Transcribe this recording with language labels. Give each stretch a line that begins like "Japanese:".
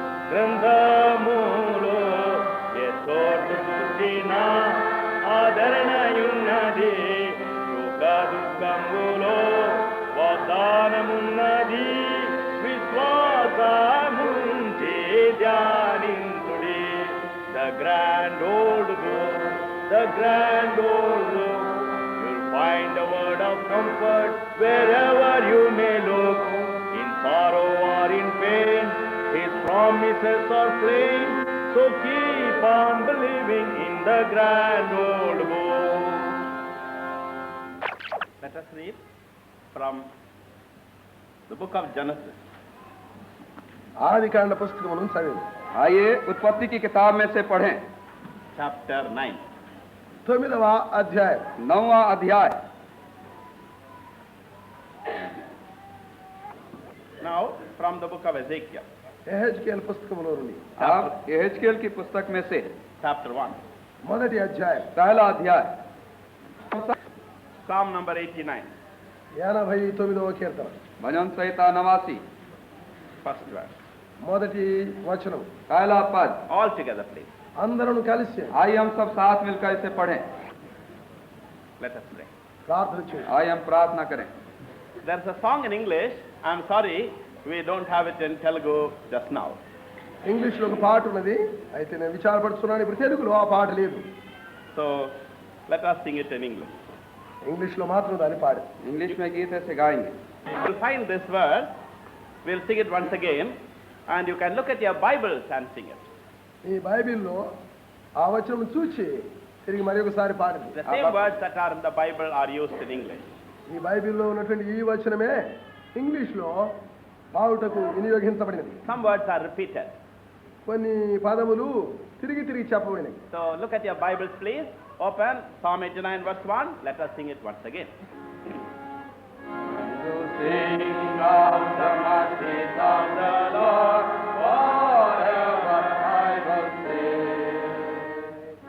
Telugu: గ్రంథములో యెహోవా ఆదరణయున్నది, సుఖ దుఃఖములో వాగ్దానమున్నది, విశ్వాసముంచి ధ్యానించుడి.
English: The grand old book, the grand old book, you'll find a word of comfort wherever you may look. In sorrow or in pain, His promises are plain, so keep on believing in the grand old book. Let us read from the book of Genesis.
Telugu: ఆదికాండ పుస్తకమును చదివి
Hindi: आइए उत्पत्ति की किताब में से पढ़ें.
English: Chapter 9.
Telugu: 9వ అధ్యాయం.
Hindi: 9वां अध्याय.
English: Now, from the book of Ezekiel,
Telugu: యెహెజ్కేలు పుస్తకంలో నుండి
Hindi: अब यहेजकेल की पुस्तक में से
English: chapter 1,
Telugu: మొదటి అధ్యాయం
Hindi: पहला अध्याय
English: Psalm number 89,
Telugu: 89వ కీర్తన
Hindi: भजन संहिता 89
English: first verse.
Telugu: మొదటి వచనం.
Hindi: पहला पद।
English: All together, please.
Telugu: అందరం కలిసి
Hindi: आइए हम सब साथ मिलकर इसे पढ़ें।
English: Let us pray.
Telugu: ప్రార్థన చేయండి.
Hindi: आइए हम प्रार्थना करें।
English: There's a song in English. I'm sorry, we don't have it in Telugu just now.
Telugu: ఇంగ్లీష్లో ఒక పాట ఉన్నది, అయితే నేను విచారపడుతున్నాను, ఇప్పుడు తెలుగులో ఆ పాట లేదు.
English: So, let us sing it in English.
Telugu: ఇంగ్లీష్లో మాత్రం దాన్ని పాడు.
Hindi: इंग्लिश में गीत ऐसे गाएंगे।
English: You'll find this verse. We'll sing it once again. And you can look at your Bibles and sing it.
Telugu: ఈ బైబిల్లో ఆ వచనం చూచి తిరిగి మరి ఒకసారి పాడండి.
English: The same words that are in the Bible are used in English.
Telugu: ఈ బైబిల్లో ఉన్నటువంటి ఈ వచనమే ఇంగ్లీష్లో పావుటకు వినియోగించబడినది.
English: Some words are repeated.
Telugu: కొన్ని పదములు తిరిగి తిరిగి చెప్పబడినవి.
English: So look at your Bibles, please. Open Psalm 89 verse 1. Let us sing it once again. Sing of the mercies of the Lord, forever I will sing.